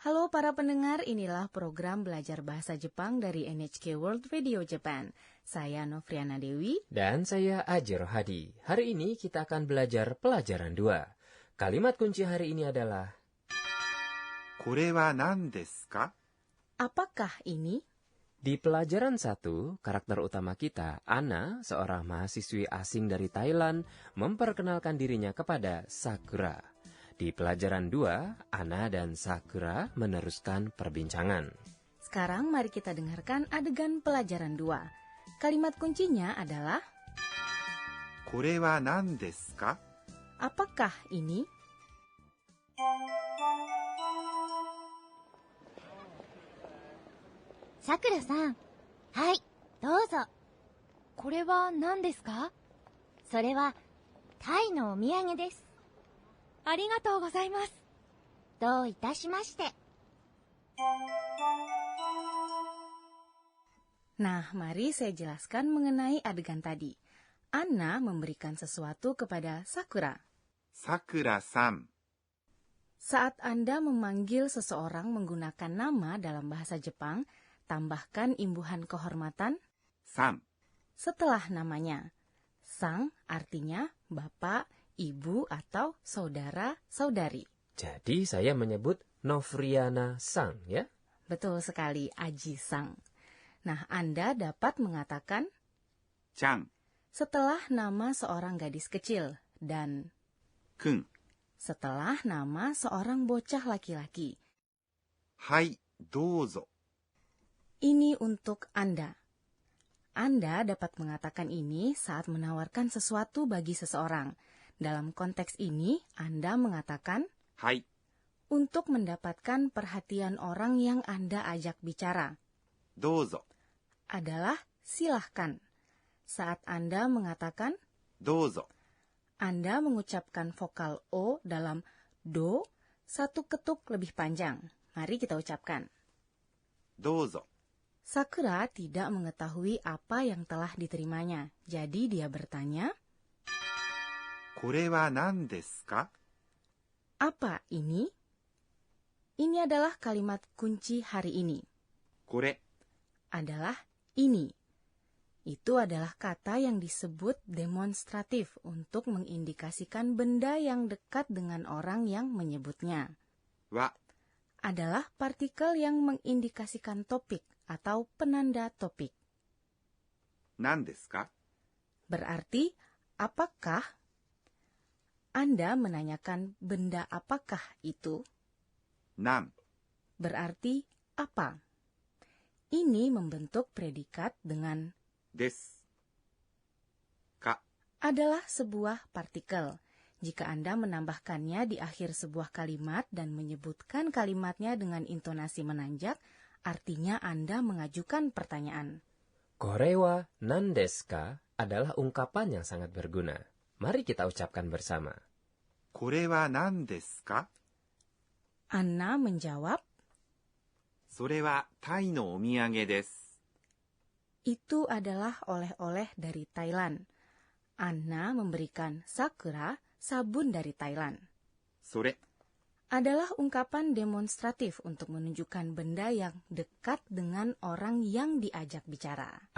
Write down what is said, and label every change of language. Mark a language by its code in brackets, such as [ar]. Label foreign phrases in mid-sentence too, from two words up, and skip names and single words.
[id] para pendengar, inilah program belajar bahasa Jepang dari NHK World Radio Japan. Saya Novriana Dewi. Dan saya Aji Rohadi. Hari ini kita akan belajar pelajaran 2. Kalimat kunci hari ini adalah [ja] これは何ですか? [id] Apakah ini? Di pelajaran 1, karakter utama kita, Anna, seorang mahasiswi asing dari Thailand, memperkenalkan dirinya kepada Sakura. Di pelajaran 2, Anna dan Sakura meneruskan perbincangan. Sekarang mari kita dengarkan adegan pelajaran 2. Kalimat kuncinya adalah [ja] これは何ですか? [id] Apakah ini? [ja] Sakura-san. はい、どうぞ。これは何ですか? それはタイのお土産です。ありがとうございます。どういたしまして。 [id] Nah, mari saya jelaskan mengenai adegan tadi. Anna memberikan sesuatu kepada Sakura. [ja] さくらさん。 [id] Saat Anda memanggil seseorang menggunakan nama dalam bahasa Jepang, tambahkan imbuhan kehormatan [ja] さん。 [id] setelah namanya. Sang artinya bapak, ibu, atau saudara-saudari. Jadi saya menyebut Novriana Sang, ya? Betul sekali, Aji Sang. Nah, Anda dapat mengatakan [ja] ちゃん。 [id] setelah nama seorang gadis kecil dan [ja] くん。 [id] setelah nama seorang bocah laki-laki. [ja] はい、どうぞ。 [id] Ini untuk Anda. Anda dapat mengatakan ini saat menawarkan sesuatu bagi seseorang. Dalam konteks ini, Anda mengatakan [ja] はい。 [id] untuk mendapatkan perhatian orang yang Anda ajak bicara. [ja] どうぞ。 [id] Adalah silahkan. Saat Anda mengatakan [ja] どうぞ。 [id] Anda mengucapkan vokal O dalam do satu ketuk lebih panjang. Mari kita ucapkan. [ja] どうぞ。 [id] Sakura tidak mengetahui apa yang telah diterimanya. Jadi dia bertanya, [ja] これは何ですか? [id] apa ini? Ini adalah kalimat kunci hari ini. [ja] これ。 [id] Adalah ini. Itu adalah kata yang disebut demonstratif untuk mengindikasikan benda yang dekat dengan orang yang menyebutnya. [ja] は。 [id] Adalah partikel yang mengindikasikan topik atau penanda topik. [ja] 何ですか? [id] Berarti, apakah? Anda menanyakan benda apakah itu? [ja] 何。 [id] Berarti apa? Ini membentuk predikat dengan [ja] です。か。 [id] adalah sebuah partikel. Jika Anda menambahkannya di akhir sebuah kalimat dan menyebutkan kalimatnya dengan intonasi menanjak, artinya Anda mengajukan pertanyaan. [ja] これは何ですか [id] adalah ungkapan yang sangat berguna. Mari kita ucapkan bersama. [ja] これは何ですか? [id] Anna menjawab, [ja] それはタイのお土産です。 [id] itu adalah oleh-oleh dari Thailand. Anna memberikan Sakura sabun dari Thailand. [ja] それ。 [id] Adalah ungkapan demonstratif untuk menunjukkan benda yang dekat dengan orang yang diajak bicara.